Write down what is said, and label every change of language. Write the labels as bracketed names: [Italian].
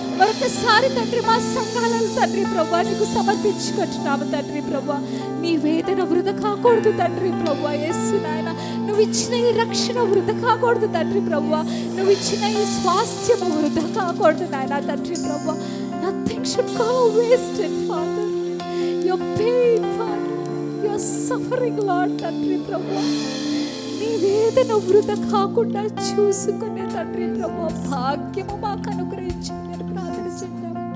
[Telugu] మరొకసారి తండ్రి మా సంఘాలను తండ్రి ప్రభువా నీకు సమర్పించుకుంటున్నాము తండ్రి ప్రభువా. నీ వేదన వృధ కాకూడదు తండ్రి ప్రభువా. యేసు నాయన, నువ్వు ఇచ్చిన ఈ రక్షణ వృధ కాకూడదు తండ్రి ప్రభువా, నువ్వు ఇచ్చిన ఈ స్వాస్థ్యము వృధ కాకూడదు నాయన తండ్రి ప్రభువా. [English] Nothing should go wasted, Father. Your pain, Father, your suffering, Lord [Telugu] తండ్రి ప్రభువా, నీ నీ వేదన వృధా కాకుండా చూసుకునే తండ్రి ప్రభు భాగ్యము మాకు అనుగ్రహించండి అని ప్రార్థన చేద్దాం.